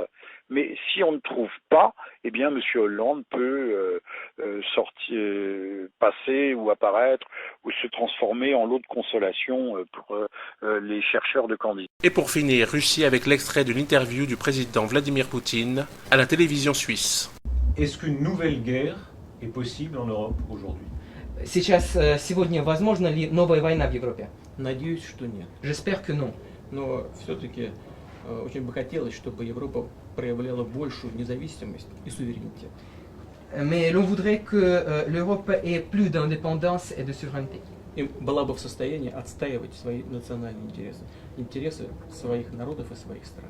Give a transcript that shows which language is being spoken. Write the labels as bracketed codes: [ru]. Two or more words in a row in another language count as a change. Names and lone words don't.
[fr] Mais si on ne trouve pas, eh bien, M. Hollande peut passer ou apparaître ou se transformer en lot de consolation pour les chercheurs de candidats. Et pour finir, Russie avec l'extrait de l'interview du président Vladimir Poutine à la télévision suisse. Est-ce qu'une nouvelle guerre est possible en Europe aujourd'hui? [ru] Сегодня возможна ли новая война в Европе? Надеюсь, что нет. [fr] J'espère que non. [ru] Но все-таки очень бы хотелось, чтобы Европа проявляла большую независимость и суверенитет. [fr] Mais l'on voudrait que l'Europe ait plus d'indépendance et de souveraineté. [ru] И была бы в состоянии отстаивать свои национальные интересы, интересы своих народов и своих стран.